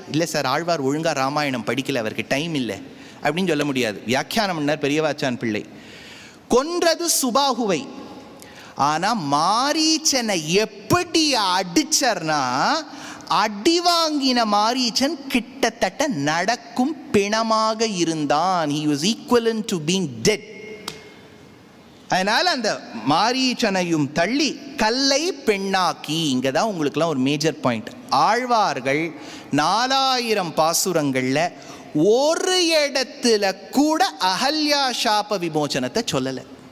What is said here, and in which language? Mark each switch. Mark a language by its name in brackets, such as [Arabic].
[Tamil] இல்லை சார், ஆழ்வார் ஒழுங்காக ராமாயணம் படிக்கல, அவருக்கு டைம் இல்லை அப்படின்னு சொல்ல முடியாது. வியாக்கியானம் பண்ணார் பெரியவாச்சான் பிள்ளை. கொன்றது சுபாகுவை, ஆனால் மாரீச்சனை எப்படி அடிச்சர்னா, அடி வாங்கின மாரீச்சன் கிட்டத்தட்ட நடக்கும் பிணமாக இருந்தான். [English] He was equivalent to being dead. [Tamil] அதனால் அந்த மாரீச்சனையும் தள்ளி கல்லை பெண்ணாக்கி. இங்கே தான் உங்களுக்குலாம் ஒரு மேஜர் பாயிண்ட். ஆழ்வார்கள் 4000 பாசுரங்களில் ஒரு இடத்துல கூட அகல்யா சாப விமோச்சனத்தை சொல்லலை.